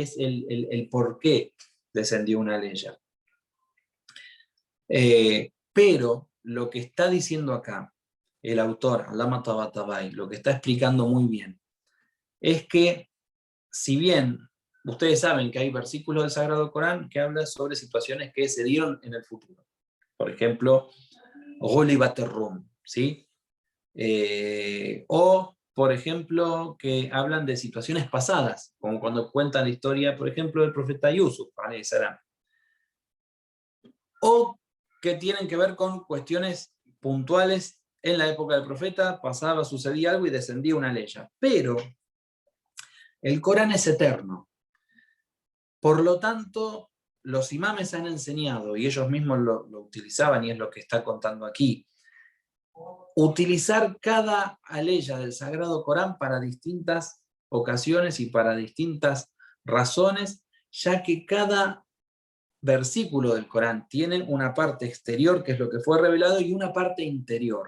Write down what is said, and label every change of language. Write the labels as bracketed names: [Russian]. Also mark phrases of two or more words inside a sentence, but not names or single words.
[Spanish] Es el por qué descendió una ley. Pero lo que está diciendo acá el autor, Allama Tabatabai, lo que está explicando muy bien, es que si bien ustedes saben que hay versículos del Sagrado Corán que hablan sobre situaciones que se dieron en el futuro. Por ejemplo, [Arabic] غلبت الروم, [Spanish] ¿sí? O, por ejemplo, que hablan de situaciones pasadas, como cuando cuentan la historia, por ejemplo, del profeta Yusuf, [Arabic] عليه السلام. [Spanish] O que tienen que ver con cuestiones puntuales en la época del profeta, pasaba, sucedía algo y descendía una ley. Pero el Corán es eterno. Por lo tanto, los imames han enseñado, y ellos mismos lo utilizaban, y es lo que está contando aquí, utilizar cada aleya del Sagrado Corán para distintas ocasiones y para distintas razones, ya que cada versículo del Corán tiene una parte exterior, que es lo que fue revelado, y una parte interior.